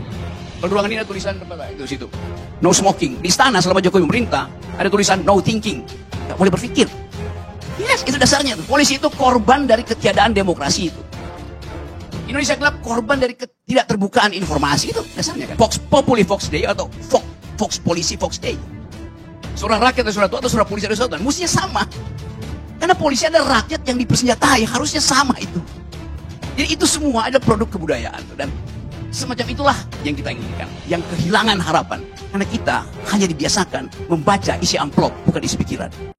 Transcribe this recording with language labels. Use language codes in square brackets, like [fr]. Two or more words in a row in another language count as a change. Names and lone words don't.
[id] Kalau ruangan ini ada tulisan apa itu situ, [en] no smoking. [id] Di istana selama Jokowi memerintah ada tulisan [en] no thinking, [id] nggak boleh berpikir. Yes, itu dasarnya tuh. Polisi itu korban dari ketiadaan demokrasi itu. Indonesia gelap korban dari ketidakterbukaan informasi, itu dasarnya kan. [la] Vox Populi, Vox Dei, atau Vox Polisi, Vox Dei. [id] Surah rakyat atau surah tua atau surah polisi ada surah, mestinya sama. Karena polisi ada rakyat yang dipersenjatai, harusnya sama itu. Jadi itu semua ada produk kebudayaan. Dan semacam itulah yang kita inginkan, yang kehilangan harapan. Karena kita hanya dibiasakan membaca isi amplop, bukan isi pikiran.